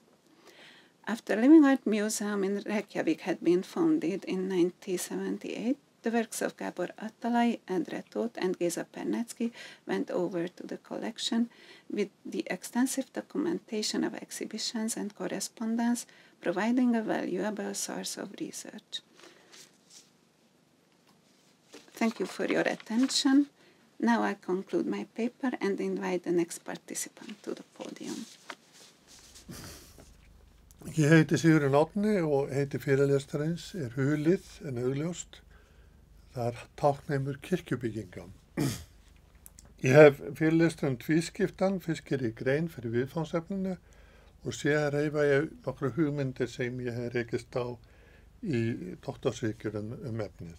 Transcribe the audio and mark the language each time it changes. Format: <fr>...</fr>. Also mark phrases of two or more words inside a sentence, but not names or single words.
<en>After Living Art Museum in Reykjavik had been founded in 1978, the works of Gábor Atalay, Endre Tóth, and Géza Pernecki went over to the collection with the extensive documentation of exhibitions and correspondence, providing a valuable source of research. Thank you for your attention. Now I conclude my paper and invite the next participant to the podium.</en> <is>Ég heiti Sigurður Árni og heiti fyrirlestarins Hulið en augljóst. Það táknheimur kirkjubygginga. Ég hef fyrirlest tvískiptan, fyrst gerir grein fyrir viðfangsefninu og síðan reifa ég nokkru hugmyndir sem ég hef rekist á í doktorsritgerðum efnið.</is>